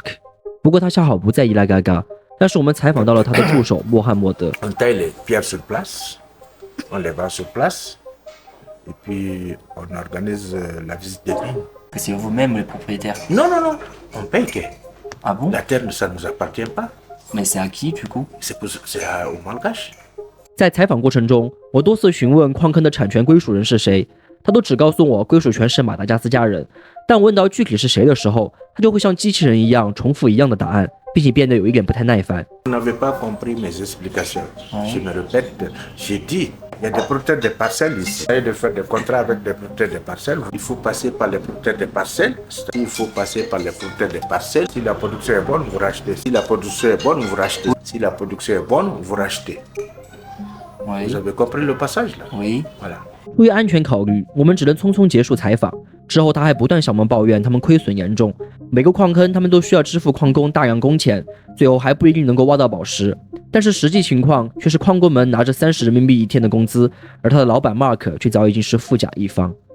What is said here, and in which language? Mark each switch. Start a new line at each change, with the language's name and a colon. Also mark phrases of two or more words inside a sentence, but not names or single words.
Chinese: 不过他恰好不在伊拉嘎嘎，但是我们采访到了他的助手穆罕默德。
French: On taille les pierres sur place, on les vend sur place, et puis on organise la visite des mines. C'est vous-même le propriétaire. Non, non, non, on paye que. Ah bon? La terre, ça ne nous appartient pas. Mais c'est à qui du coup? C'est aux Malgaches.
Chinese: 在采访过程中，我多次询问矿坑的产权归属人是谁，他都只告诉我归属权是马达加斯加人。但问到具体是谁的时候，他就会像机器人一样重复一样的答案，并且变得有一点不太耐烦。
French: Vous n'avez pas compris mes explications. Je me répète, j'ai dit, il y a des producteurs de parcelles ici. Il y a de faire des contrats avec des producteurs de parcelles. Il faut passer par les producteurs de parcelles. Il faut passer par les producteurs de parcelles. Si la production est bonne, vous rachetez. Si la production est bonne, vous rachetez. Si la production est bonne, vous rachetez. Vous avez compris le passage là? Oui. Voilà.
Chinese: 出于安全考虑，我们只能匆匆结束采访。之后他还不断向我们抱怨他们亏损严重，每个矿坑他们都需要支付矿工大量工钱，最后还不一定能够挖到宝石。但是实际情况却是矿工们拿着30人民币一天的工资，而他的老板 Mark 却早已经是富甲一方。